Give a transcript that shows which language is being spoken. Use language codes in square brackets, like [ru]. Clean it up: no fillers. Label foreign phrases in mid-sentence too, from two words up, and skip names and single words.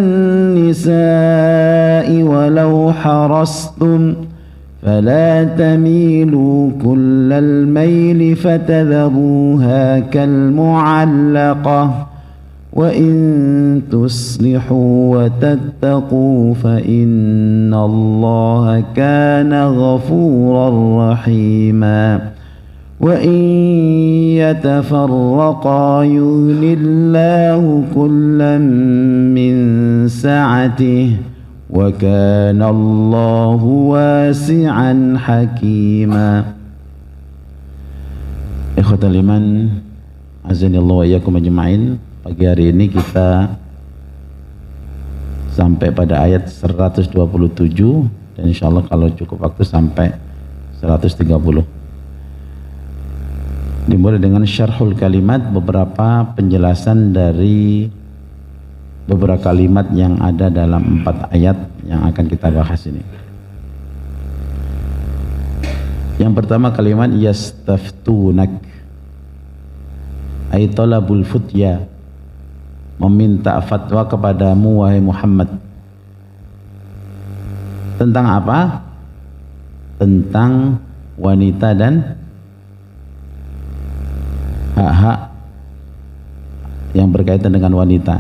[ar] النساء ولو حرصتم فلا تميلوا كل الميل فتذروها كالمعلقة وإن تصلحوا وتتقوا فإن الله كان غفورا رحيما. وإن يتفرقا يغن الله كلا من سعته وكان الله واسعا حكيما. إخوة الإيمان، أعاننا الله وإياكم أجمعين. [id] Pagi hari ini kita sampai pada ayat 127 dan insyaallah kalau cukup waktu sampai 130. Dimulai dengan [ar] شرح الكلمات, [id] beberapa penjelasan dari beberapa kalimat yang ada dalam 4 ayat yang akan kita bahas ini. Yang pertama kalimat [ar] يستفتونك أي طلب الفتيا, [id] meminta fatwa kepadamu wahai Muhammad. Tentang apa? Tentang wanita dan hak-hak yang berkaitan dengan wanita.